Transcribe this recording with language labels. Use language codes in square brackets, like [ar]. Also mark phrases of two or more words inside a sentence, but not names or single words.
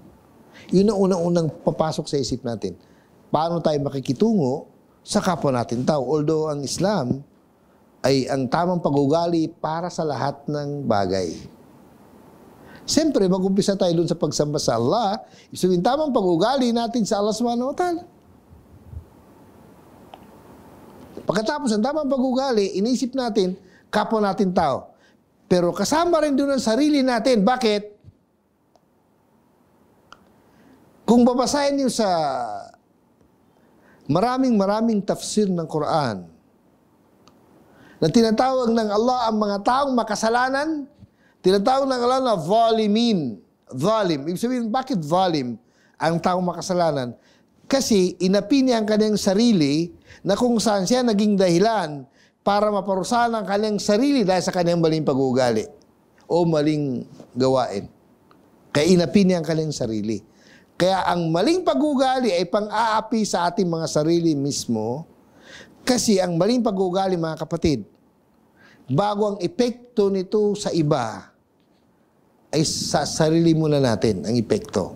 [tl] Yun ang unang-unang papasok sa isip natin. Paano tayo makikitungo sa kapwa natin tao? Although ang Islam ay ang tamang pag-ugali para sa lahat ng bagay. Siyempre, mag-umpisa tayo dun sa pagsamba sa Allah. So, yung tamang pag-ugali natin sa Allah [ar] سبحانه وتعالى. [tl] Pagkatapos, ang tamang pag-ugali, inisip natin, kapwa natin tao. Pero kasama rin doon ang sarili natin. Bakit? Kung babasahin niyo sa maraming tafsir ng Quran na tinatawag ng Allah ang mga taong makasalanan, tinatawag ng Allah na zalimin. Zalim. Ibig sabihin, bakit zalim ang taong makasalanan? Kasi inapi niya ang kanyang sarili na kung saan siya naging dahilan para maparusahan ang kanyang sarili dahil sa kanyang maling pag-uugali o maling gawain. Kaya inapi niya ang kanyang sarili. Kaya ang maling pag-uugali ay pang-aapi sa ating mga sarili mismo kasi ang maling pag-uugali, mga kapatid, bago ang epekto nito sa iba, ay sa sarili muna natin ang epekto.